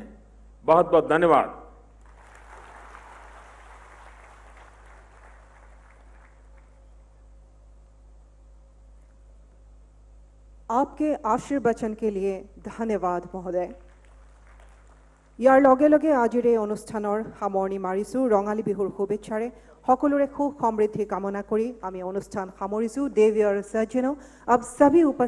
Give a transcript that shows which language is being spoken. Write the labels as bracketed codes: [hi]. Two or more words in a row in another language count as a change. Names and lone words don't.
[hi] बहुत बहुत धन्यवाद। आपके आशीर्वचन के लिए धन्यवाद महोदय। यार लगे लगे [as] आजिर এই অনুষ্ঠানৰ সামৰণি মাৰিছো। ৰঙালী বিহুৰ শুভেচ্ছাৰে সকলোৰে সুখ সমৃদ্ধি কামনা কৰি আমি অনুষ্ঠান সামৰিছো। [hi] देवी और सज्जनों, अब सभी उपस्थित